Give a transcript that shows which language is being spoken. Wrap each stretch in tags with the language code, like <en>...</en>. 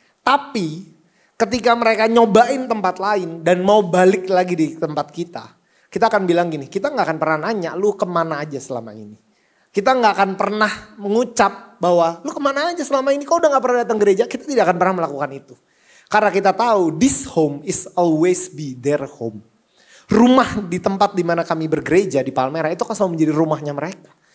<id>Tapi ketika mereka nyobain tempat lain dan mau balik lagi di tempat kita akan bilang gini, kita gak akan pernah nanya lu kemana aja selama ini. Kita gak akan pernah mengucap bahwa lu kemana aja selama ini, kau udah gak pernah datang gereja. Kita tidak akan pernah melakukan itu. Karena kita tahu</id> <en>this home is always be their home.</en> <id>Rumah di tempat dimana kami bergereja di Palmerah itu akan selalu menjadi rumahnya mereka.</id>